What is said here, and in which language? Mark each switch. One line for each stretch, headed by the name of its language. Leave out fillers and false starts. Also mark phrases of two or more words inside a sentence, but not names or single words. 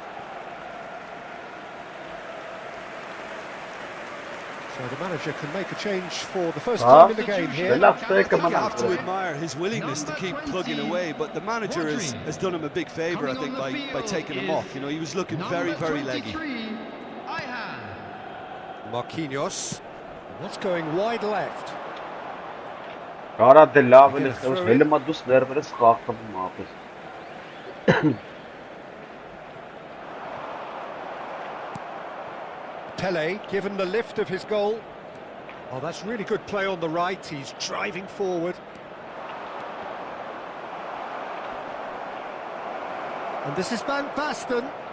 English: So the manager can make a change for the first time in the game here. You have to admire his willingness to keep plugging away, but the manager has done him a big favour, I think, by taking him off. You know, he was looking very, very leggy. Marquinhos. What's going wide left?
Armenian: Արա դե լավ էլ է, հելմա դուս ներվերս խախտվում ապես։
English: Pele, given the lift of his goal. Oh, that's really good play on the right. He's driving forward. And this is Van Basten.